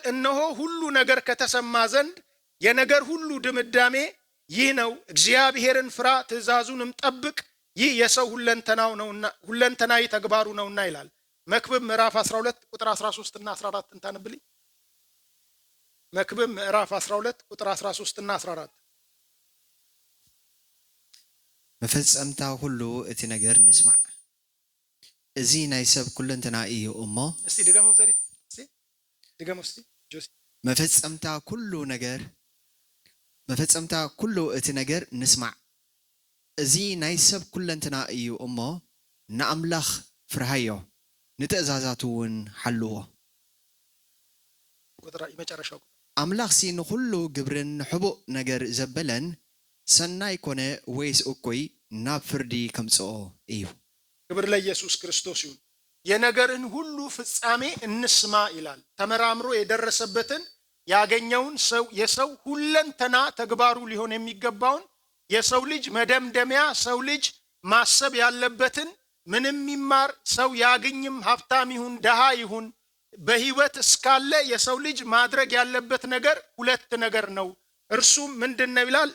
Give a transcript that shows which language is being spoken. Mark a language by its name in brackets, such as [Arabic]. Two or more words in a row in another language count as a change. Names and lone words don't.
[Amharic] እነሆ ሁሉ ነገር ከተሰማ ዘንድ የነገር ሁሉ ድምዳሜ ይህ ነው፣ እግዚአብሔርን ፍራ፣ ትእዛዙንም ጠብቅ፣ ይህ የሰው ሁለንተናው ነውና ሁለንተናዊ ተግባሩ ነውና ይላል። መክብብ ምዕራፍ 12 ቁጥር 13 እና 14 እንታነብልኝ። መክብብ ምዕራፍ 12 ቁጥር 13 እና 14 [Tigrinya] መፈጸምታ ሁሉ እቲ ነገር ንስማዕ፣ እዚ ናይ ሰብ ኩለንተና እዩ እሞ። [Amharic] እስቲ ድገመው ዘሪት፣ እስቲ ድገመው እስቲ ጆሲ። [Tigrinya] መፈጸምታ ኩሉ እቲ ነገር ንስማዕ፣ እዚ ናይ ሰብ ኩለንተና እዩ እሞ ንኣምላኽ ፍርሃዮ፣ ንትእዛዛቱ እውን ሓልዎ። [Amharic] ቁጥር መጨረሻው [Tigrinya] ኣምላኽ ሲ ንኩሉ ግብርን ሕቡእ ነገር ዘበለን ሰናይ ኮነ ወይስ እኩይ ናብ ፍርዲ ከምጽኦ እዩ። [Amharic] ክብር ለኢየሱስ ክርስቶስ ይሁን። የነገርን ሁሉ ፍጻሜ እንስማ ይላል። ተመራምሮ የደረሰበትን ያገኘውን ሰው የሰው ሁለንተና ተግባሩ ሊሆን የሚገባውን የሰው ልጅ መደምደሚያ ሰው ልጅ ማሰብ ያለበትን ምንም ይማር ሰው ያገኝም ሀብታም ይሁን ደሃ ይሁን በህይወት እስካለ የሰው ልጅ ማድረግ ያለበት ነገር ሁለት ነገር ነው። እርሱም ምንድነው ይላል?